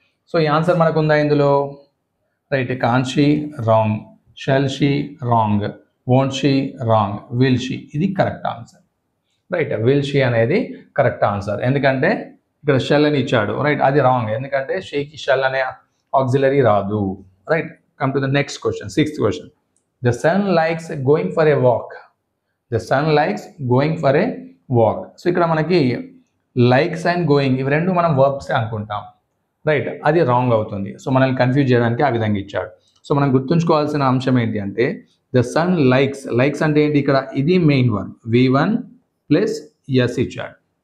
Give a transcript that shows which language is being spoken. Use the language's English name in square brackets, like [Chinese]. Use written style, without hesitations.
[Telugu] So ఈ answer మనకు ఉందా ఇందులో? Right, [English] can she wrong, shall she wrong, won't she wrong, will she [Telugu] ఇది correct answer. Right, will she అనేది correct answer. ఎందుకంటే ఇక్కడ షెల్ అని ఇచ్చాడు. రైట్, అది రాంగ్, ఎందుకంటే షీకి షెల్ అనే ఆక్సిలరీ రాదు. Right, come to the next question, 6th question. [English] The sun likes going for a walk. The sun likes going for a walk. [Telugu] So ఇక్కడ మనకి లైక్స్ అండ్ గోయింగ్ ఇవి రెండు మనం వర్బ్స్ అనుకుంటాం. రైట్, అది రాంగ్ అవుతుంది. సో మనల్ని కన్ఫ్యూజ్ చేయడానికి ఆ విధంగా ఇచ్చాడు. సో మనం గుర్తుంచుకోవాల్సిన అంశం ఏంటి అంటే [English] The sun likes. [Telugu] లైక్స్ అంటే ఏంటి? ఇక్కడ ఇది main verb, V1 plus S ఇచ్చాడు.